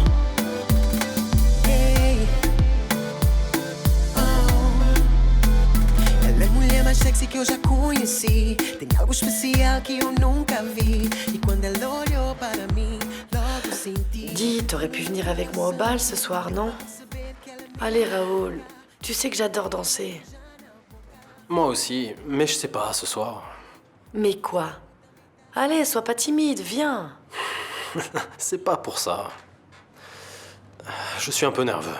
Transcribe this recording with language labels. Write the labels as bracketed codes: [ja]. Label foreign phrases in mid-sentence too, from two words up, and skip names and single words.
[pt] Hey. Oh. Ela é a mulher mais sexy que eu já conheci. Tem algo especial que eu nunca vi. E quando ela olhou para mim, logo senti. [fr] Dis, t'aurais pu venir avec moi au bal ce soir, non? Allez, Raoul, tu sais que j'adore danser. Moi aussi, mais je sais pas, ce soir. Mais quoi? Allez, sois pas timide, viens. C'est pas pour ça. Je suis un peu nerveux.